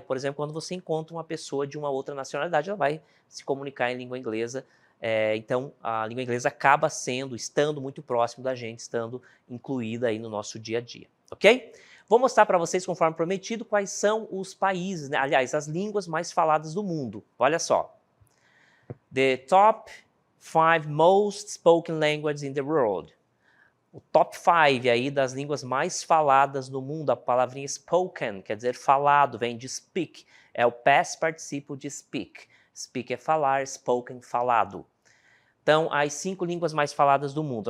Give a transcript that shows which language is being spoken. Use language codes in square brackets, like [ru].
[pt] Por exemplo, quando você encontra uma pessoa de uma outra nacionalidade, ela vai se comunicar em língua inglesa. Então, a língua inglesa acaba estando muito próximo da gente, estando incluída aí no nosso dia a dia, ok? Vou mostrar para vocês, conforme prometido, quais são os países, né? Aliás, as línguas mais faladas do mundo. Olha só. [en] The top 5 most spoken languages in the world. [pt] O top 5 aí das línguas mais faladas no mundo, a palavrinha spoken, quer dizer falado, vem de speak. É o past participle de speak. Speak é falar, spoken, falado. Então, as 5 línguas mais faladas do mundo.